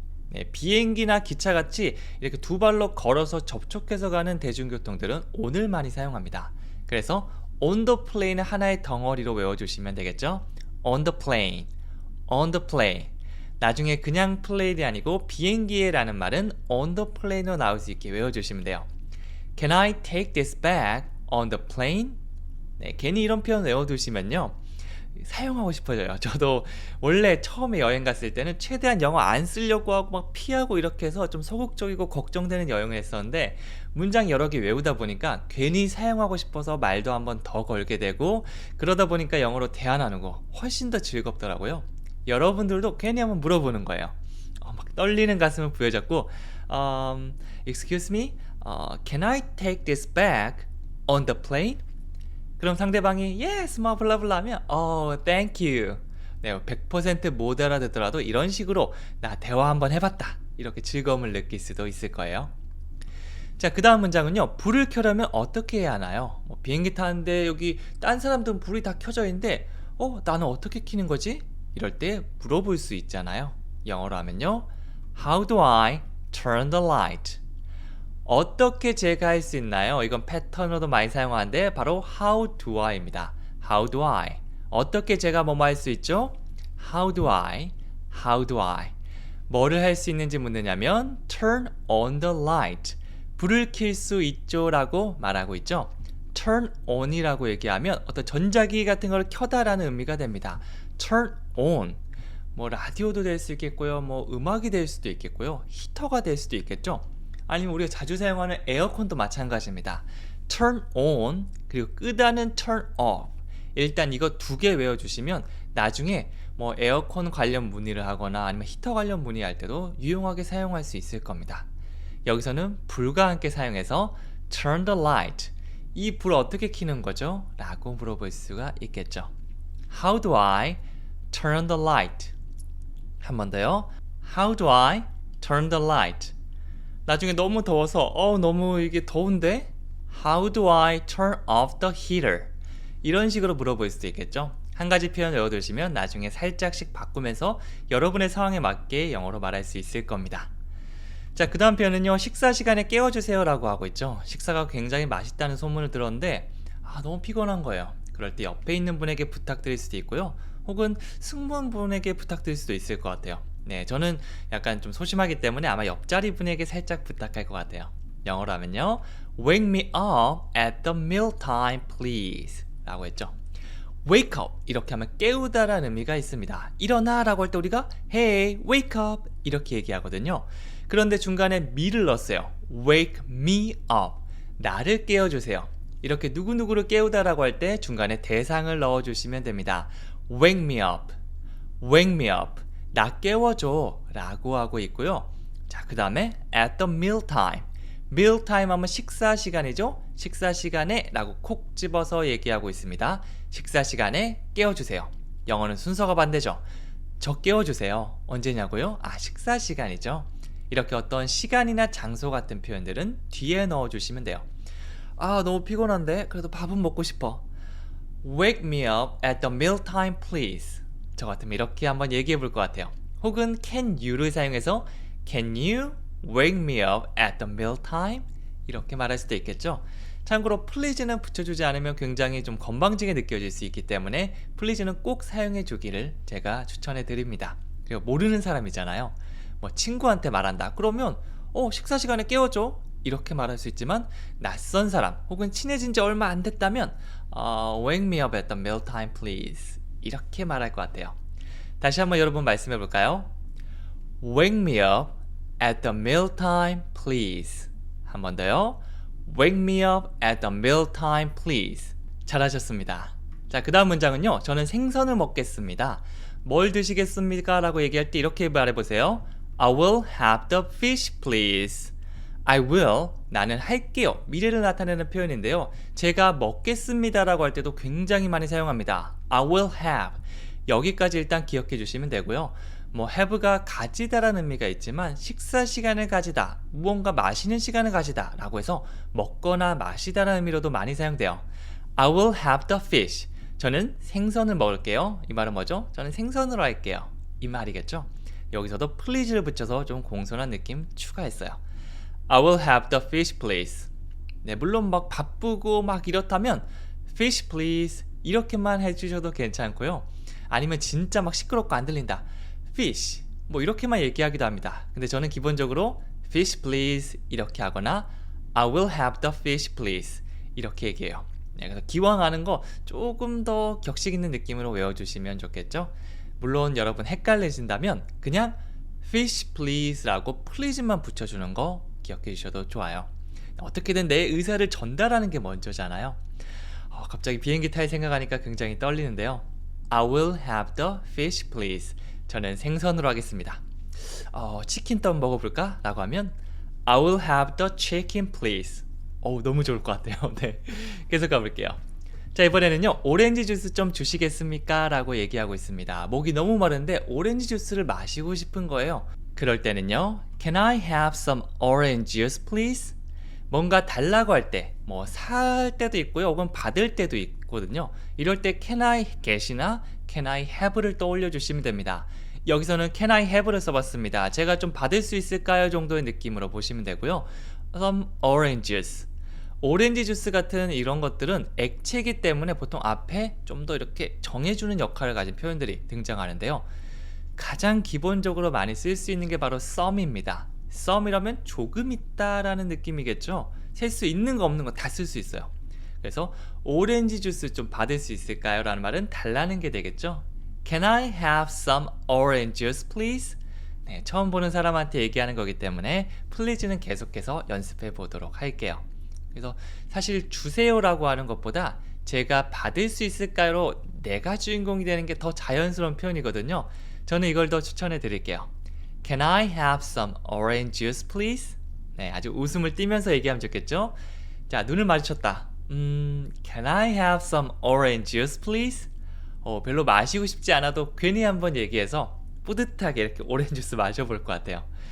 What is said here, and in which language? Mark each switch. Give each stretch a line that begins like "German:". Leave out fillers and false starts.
Korean: 네, 비행기나 기차같이 이렇게 두 발로 걸어서 접촉해서 가는 대중교통들은 on을 많이 사용합니다. 그래서
English: on the plane
Korean: 을 하나의 덩어리로 외워주시면 되겠죠?
English: On the plane, on the plane.
Korean: 나중에 그냥 플레인이 아니고 비행기에 라는 말은
English: on the plane
Korean: 으로 나올 수 있게 외워주시면 돼요.
English: Can I take this bag on the plane?
Korean: 네, 괜히 이런 표현 외워두시면요. 사용하고 싶어져요. 저도 원래 처음에 여행 갔을 때는 최대한 영어 안 쓰려고 하고 막 피하고 이렇게 해서 좀 소극적이고 걱정되는 여행을 했었는데 문장 여러 개 외우다 보니까 괜히 사용하고 싶어서 말도 한번 더 걸게 되고 그러다 보니까 영어로 대화 나누고 훨씬 더 즐겁더라고요. 여러분들도 괜히 한번 물어보는 거예요. 막 떨리는 가슴을 부여잡고
English: Excuse me, can I take this bag on the plane?
Korean: 그럼 상대방이 yes, 뭐 블라블라 하면
English: thank you.
Korean: 네, 100% 못 알아듣더라도 이런 식으로 나 대화 한번 해봤다. 이렇게 즐거움을 느낄 수도 있을 거예요. 자, 그 다음 문장은요. 불을 켜려면 어떻게 해야 하나요? 비행기 타는데 여기 딴 사람들은 불이 다 켜져 있는데 나는 어떻게 켜는 거지? 이럴 때 물어볼 수 있잖아요. 영어로 하면요.
English: How do I turn the light?
Korean: 어떻게 제가 할 수 있나요? 이건 패턴으로도 많이 사용하는데 바로
English: How do I
Korean: 입니다.
English: How do I?
Korean: 어떻게 제가 뭐뭐 할 수 있죠?
English: How do I? How do I?
Korean: 뭐를 할 수 있는지 묻느냐면
English: Turn on the light.
Korean: 불을 켤 수 있죠? 라고 말하고 있죠.
English: Turn on
Korean: 이라고 얘기하면 어떤 전자기기 같은 걸 켜다라는 의미가 됩니다.
English: Turn on.
Korean: 뭐 라디오도 될 수 있겠고요. 뭐 음악이 될 수도 있겠고요. 히터가 될 수도 있겠죠. 아니면 우리가 자주 사용하는 에어컨도 마찬가지입니다.
English: Turn on
Korean: 그리고 끄다는
English: turn off.
Korean: 일단 이거 두 개 외워주시면 나중에 뭐 에어컨 관련 문의를 하거나 아니면 히터 관련 문의할 때도 유용하게 사용할 수 있을 겁니다. 여기서는 불과 함께 사용해서
English: turn the light.
Korean: 이 불 어떻게 켜는 거죠? 라고 물어볼 수가 있겠죠.
English: How do I turn the light?
Korean: 한 번 더요.
English: How do I turn the light?
Korean: 나중에 너무 더워서 너무 이게 더운데?
English: How do I turn off the heater?
Korean: 이런 식으로 물어볼 수도 있겠죠. 한 가지 표현 외워두시면 나중에 살짝씩 바꾸면서 여러분의 상황에 맞게 영어로 말할 수 있을 겁니다. 자, 그 다음 표현은요. 식사 시간에 깨워주세요 라고 하고 있죠. 식사가 굉장히 맛있다는 소문을 들었는데 너무 피곤한 거예요. 그럴 때 옆에 있는 분에게 부탁드릴 수도 있고요. 혹은 승무원분에게 부탁드릴 수도 있을 것 같아요. 네, 저는 약간 좀 소심하기 때문에 아마 옆자리 분에게 살짝 부탁할 것 같아요. 영어로 하면요.
English: Wake me up at the meal time, please.
Korean: 라고 했죠. Wake up 이렇게 하면 깨우다라는 의미가 있습니다. 일어나 라고 할 때 우리가
English: Hey, wake up
Korean: 이렇게 얘기하거든요. 그런데 중간에 me를 넣었어요.
English: Wake me up.
Korean: 나를 깨워주세요. 이렇게 누구누구를 깨우다라고 할 때 중간에 대상을 넣어주시면 됩니다.
English: Wake me up. Wake me up.
Korean: 나 깨워줘 라고 하고 있고요. 자, 그 다음에
English: at the meal time. meal time
Korean: 하면 식사 시간이죠. 식사 시간에 라고 콕 집어서 얘기하고 있습니다. 식사 시간에 깨워주세요. 영어는 순서가 반대죠. 저 깨워주세요. 언제냐고요? 식사 시간이죠. 이렇게 어떤 시간이나 장소 같은 표현들은 뒤에 넣어주시면 돼요. 아, 너무 피곤한데 그래도 밥은 먹고 싶어.
English: Wake me up at the mealtime, please.
Korean: 저 같으면 이렇게 한번 얘기해 볼 것 같아요. 혹은
English: can you를
Korean: 사용해서
English: Can you wake me up at the mealtime?
Korean: 이렇게 말할 수도 있겠죠. 참고로 please는 붙여주지 않으면 굉장히 좀 건방지게 느껴질 수 있기 때문에 please는 꼭 사용해 주기를 제가 추천해 드립니다. 그리고 모르는 사람이잖아요. 뭐 친구한테 말한다 그러면 식사 시간에 깨워줘 이렇게 말할 수 있지만 낯선 사람 혹은 친해진 지 얼마 안 됐다면
English: wake me up at the mealtime, please
Korean: 이렇게 말할 것 같아요. 다시 한번 여러분 말씀해 볼까요?
English: Wake me up at the mealtime, please.
Korean: 한 번 더요.
English: Wake me up at the mealtime, please.
Korean: 잘하셨습니다. 자, 그 다음 문장은요. 저는 생선을 먹겠습니다. 뭘 드시겠습니까? 라고 얘기할 때 이렇게 말해보세요.
English: I will have the fish, please. I will,
Korean: 나는 할게요. 미래를 나타내는 표현인데요. 제가 먹겠습니다 라고 할 때도 굉장히 많이 사용합니다.
English: I will have.
Korean: 여기까지 일단 기억해 주시면 되고요. 뭐 have가 가지다라는 의미가 있지만 식사 시간을 가지다, 무언가 마시는 시간을 가지다 라고 해서 먹거나 마시다라는 의미로도 많이 사용돼요.
English: I will have the fish.
Korean: 저는 생선을 먹을게요. 이 말은 뭐죠? 저는 생선으로 할게요. 이 말이겠죠? 여기서도 please를 붙여서 좀 공손한 느낌 추가했어요.
English: I will have the fish, please.
Korean: 네, 물론 막 바쁘고 막 이렇다면
English: fish, please
Korean: 이렇게만 해주셔도 괜찮고요. 아니면 진짜 막 시끄럽고 안 들린다. fish 뭐 이렇게만 얘기하기도 합니다. 근데 저는 기본적으로
English: fish please
Korean: 이렇게 하거나
English: I will have the fish please
Korean: 이렇게 얘기해요. 네, 그래서 기왕 하는 거 조금 더 격식 있는 느낌으로 외워주시면 좋겠죠. 물론 여러분 헷갈리신다면 그냥
English: fish please
Korean: 라고 please만 붙여주는 거 기억해 주셔도 좋아요. 어떻게든 내 의사를 전달하는 게 먼저잖아요. 갑자기 비행기 탈 생각하니까 굉장히 떨리는데요.
English: I will have the fish please.
Korean: 저는 생선으로 하겠습니다. 치킨 떡 먹어볼까? 라고 하면
English: I will have the chicken please.
Korean: 너무 좋을 것 같아요. 네, 계속 가볼게요. 자, 이번에는요 오렌지 주스 좀 주시겠습니까? 라고 얘기하고 있습니다. 목이 너무 마른데 오렌지 주스를 마시고 싶은 거예요. 그럴 때는요
English: Can I have some orange juice please?
Korean: 뭔가 달라고 할 때 뭐 살 때도 있고요 혹은 받을 때도 있거든요. 이럴 때
English: can I get
Korean: 이나
English: can I have
Korean: 를 떠올려 주시면 됩니다. 여기서는
English: can I have
Korean: 를 써봤습니다. 제가 좀 받을 수 있을까요? 정도의 느낌으로 보시면 되고요.
English: some orange juice.
Korean: 오렌지 주스 같은 이런 것들은 액체이기 때문에 보통 앞에 좀 더 이렇게 정해주는 역할을 가진 표현들이 등장하는데요. 가장 기본적으로 많이 쓸 수 있는 게 바로 some입니다. some이라면 조금 있다라는 느낌이겠죠. 셀 수 있는 거 없는 거 다 쓸 수 있어요. 그래서 오렌지 주스 좀 받을 수 있을까요? 라는 말은 달라는 게 되겠죠.
English: Can I have some orange juice, please?
Korean: 네, 처음 보는 사람한테 얘기하는 거기 때문에 please는 계속해서 연습해 보도록 할게요. 그래서 사실 주세요라고 하는 것보다 제가 받을 수 있을까요?로 내가 주인공이 되는 게 더 자연스러운 표현이거든요. 저는 이걸 더 추천해 드릴게요.
English: Can I have some orange juice, please?
Korean: 네, 아주 웃음을 띠면서 얘기하면 좋겠죠? 자, 눈을 마주쳤다.
English: Can I have some orange juice, please?
Korean: 별로 마시고 싶지 않아도 괜히 한번 얘기해서 뿌듯하게 이렇게 오렌지 주스 마셔볼 것 같아요.